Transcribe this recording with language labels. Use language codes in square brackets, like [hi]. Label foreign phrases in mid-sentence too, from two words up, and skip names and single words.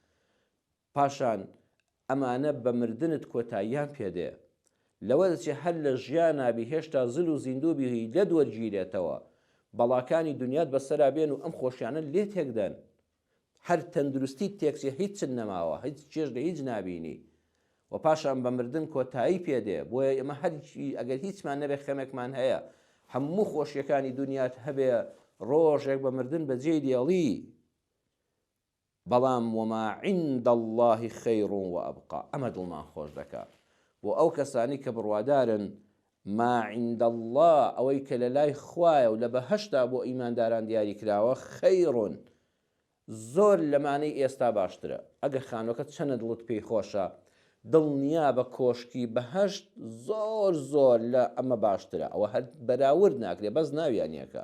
[ckb] پاشان ئەمانە بە مردنت کۆتاییان پێدێ، لەوە دەچێ هەر لە ژیانابی هێشتا زل و زیندووبی لە دووەرگیرێتەوە، بەڵاکانی دنیات بەسەرا بێن و ئەم خۆشیانە لێ تێکدەن، هەر تەندروستی تێکچێ هیچ نەماوە، هیچ چێژ لە هیچ نابینی، و پاشان بە مردن کۆتایی پێدێ. بۆیە ئێمە هەرچی ئەگەر هیچمان نەبێ خەمێکمان هەیە، هەموو خۆشیەکانی دنیات هەبێ، ڕۆژێک بە مردن بەجێی دێڵی، بەڵام [ar] وما عند الله خير وأبقى. [ckb] ئەمە دڵمان خۆش دەکات بۆ ئەو کەسانی کە بڕوادارن [ar] ما عند الله، [ckb] ئەوەی کە لە لای خوایە و لە بەهەشتا بۆ ئیمانداران دیاری کراوە، خەیڕون زۆر لەمانەی ئێستا باشترە. ئەگەر خانووەکەت چەنە دڵت پێی خۆشە، دڵنیا بە کۆشکی بەهەشت زۆر زۆر لە ئەمە باشترە، ئەوە هەر بەراورد ناکرێ بەس ناویانیەکە.